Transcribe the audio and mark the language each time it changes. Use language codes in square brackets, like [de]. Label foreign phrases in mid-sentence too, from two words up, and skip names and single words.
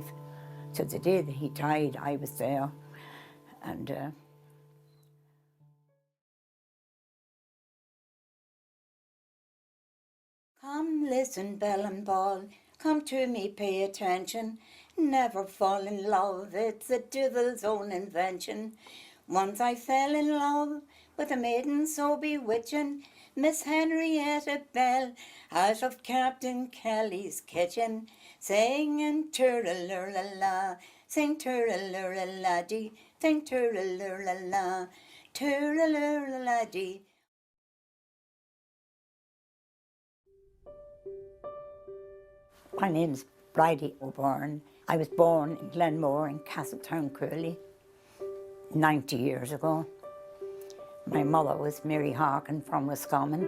[en] So the day that he died, I was there, and come listen, bell and ball, come to me, pay attention. Never fall in love, it's the devil's own invention. Once I fell in love with a maiden so bewitching, Miss Henrietta Bell, out of Captain Kelly's kitchen, singing turra-lurra-la, sing turra-lurra-la-dee, sing turra-lurra-la, turra-lurra-la-dee. My name's Bridie O'Byrne. I was born in Glenmore in Castletown, Curley, 90 years ago. My mother was Mary Harkin from Roscommon.